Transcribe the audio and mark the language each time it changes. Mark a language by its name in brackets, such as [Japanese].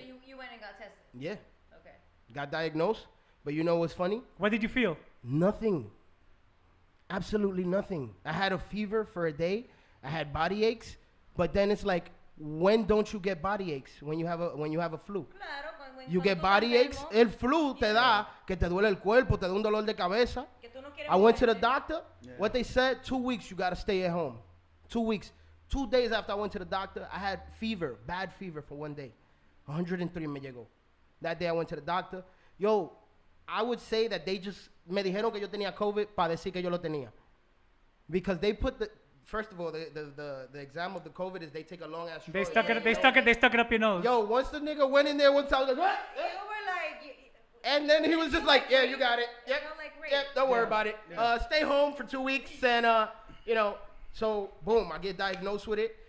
[English] So you went and got tested? Yeah. Okay. Got diagnosed. But you know what's funny? What did you feel? Nothing. Absolutely nothing. I had a fever for a day. I had body aches. But then it's like, when don't you get body aches? When you have a flu. Claro, when You get body aches. [Spanish] El flu te da que te duele el cuerpo, te da un dolor de cabeza. [English] I went to the doctor. Yeah. What they said, 2 weeks you got to stay at home. 2 weeks. 2 days after I went to the doctor, I had fever, bad fever for one day. 103 [Spanish] me llegó. [English] That day I went to the doctor. Yo, I would say that they just [Spanish] me dijeron que yo tenía COVID para decir que yo lo tenía. [English] Because they put the, first of all, the exam of the COVID is they take a long ass straw. They stuck it up your nose. Yo, once the nigga went in there one time, I was like, what? You were like... And then he was just like, yeah, you got it. Yep, Like, yep, don't worry about it. Stay home for 2 weeks and, you know, so boom, I get diagnosed with it.